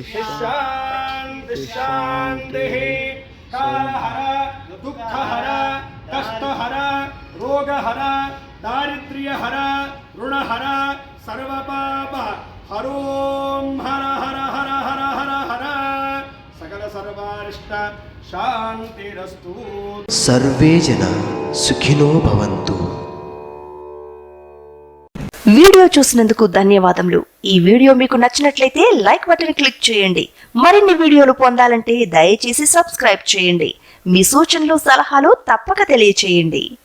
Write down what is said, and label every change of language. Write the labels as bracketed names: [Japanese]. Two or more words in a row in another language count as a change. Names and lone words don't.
[Sanskrit] शान्ति शान्तिः कालहर दुःखहर कष्टहर रोगहर दारिद्र्यहर ऋणहर सर्वपाप हरों हर हर हर हर हर हर सकल सर्वारिष्ट शान्तिरस्तु सर्वे जना सुखिनो भवन्तु। [Telugu] వీడియో చూసినందుకు ధన్యవాదములు. ఈ వీడియో మీకు నచ్చినట్లయితే లైక్ బటన్ క్లిక్ చేయండి. మరిన్ని వీడియోలు పొందాలంటే దయచేసి సబ్స్క్రైబ్ చేయండి. మీ సూచనలు సలహాలు తప్పక తెలియచేయండి.